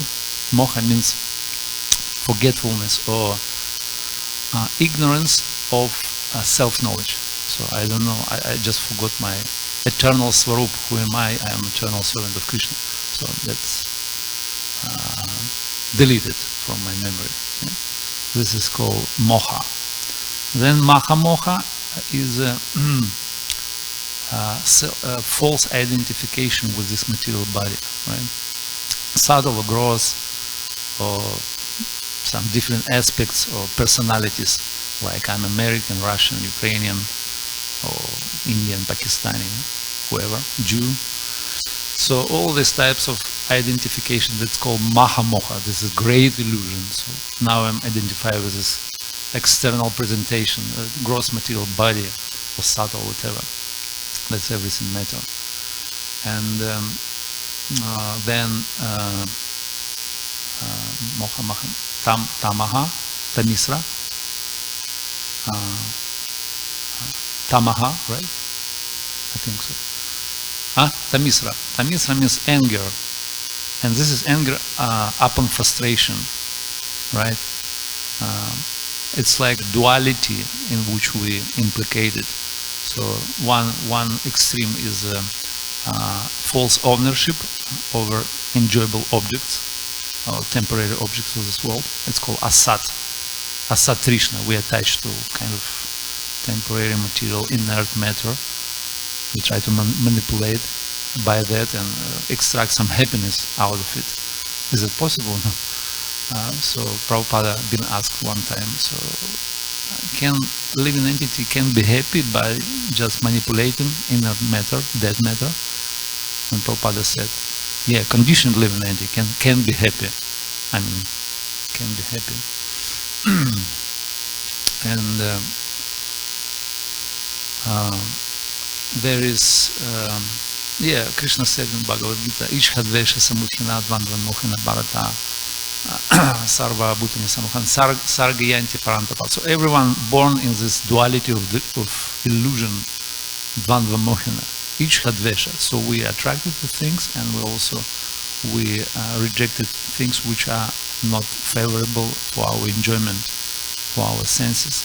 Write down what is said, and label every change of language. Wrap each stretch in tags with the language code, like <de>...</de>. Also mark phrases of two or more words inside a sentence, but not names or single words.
<en>Moha means forgetfulness or ignorance of self-knowledge. So I don't know, I just forgot my eternal Swarup. Who am I? I am eternal servant of Krishna. So that's deleted from my memory. Yeah? This is called moha. Then</en> <sa>maha moha</sa> <en>is false identification with this material body, right? Subtle or gross, or some different aspects or personalities, like I'm American, Russian, Ukrainian, or Indian, Pakistani, whoever, Jew. So all these types of identification, that's called</en> <sa>maha moha.</sa> <en>This is great illusion. So now I'm identified with this external presentation, gross material body, or subtle, whatever. That's everything matter. And then</en> <sa>moha maha, tamaha, tamisra, tamaha,</sa> <en>right? I think so. Tamisra. Tamisra means anger, and this is anger upon frustration, right? It's like duality in which we implicated. So one extreme is false ownership over enjoyable objects or temporary objects of this world. It's called asat.</en> <sa>Asat trishna.</sa> <en>We attach to kind of temporary material, inert matter. We try to manipulate by that and extract some happiness out of it. Is it possible? No. So Prabhupada been asked one time, so can living entity can be happy by just manipulating inner matter, dead matter? And Prabhupada said, yeah, conditioned living entity can be happy. I mean, can be happy. And there is, Krishna said in Bhagavad Gita,</en> <sa>Ishhadvesha Samukhina Dvandva Mokhina Bharata Sarva Bhutani Samukhan Sargayanti Parantapa.</sa> <en>So everyone born in this duality of illusion,</en> <sa>Dvandva Mokhina, Ishhadvesha.</sa> <en>So we are attracted to things, and we rejected things which are not favorable for our enjoyment, for our senses.</en>